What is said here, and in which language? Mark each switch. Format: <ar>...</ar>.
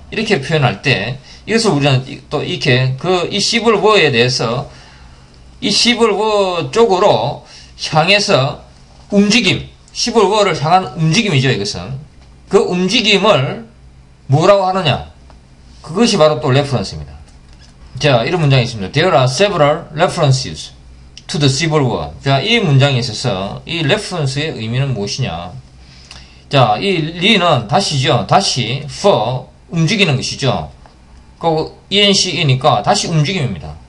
<ko>이렇게 표현할 때 이것을 우리는 또 이렇게 이 시블워에 대해서 이 시블워 쪽으로 향해서 움직임, 시블워를 향한 움직임이죠. 이것은 그 움직임을 뭐라고 하느냐, 그것이 바로 또 레퍼런스입니다. 자, 이런 문장이 있습니다.</ko> <en>There are several references to the Civil War.</en> <ko>자, 이 문장에 있어서 이 레퍼런스의 의미는 무엇이냐. 자, 이 리는 다시죠. 다시 for 움직이는 것이죠. 그 ence니까 다시 움직임입니다.</ko>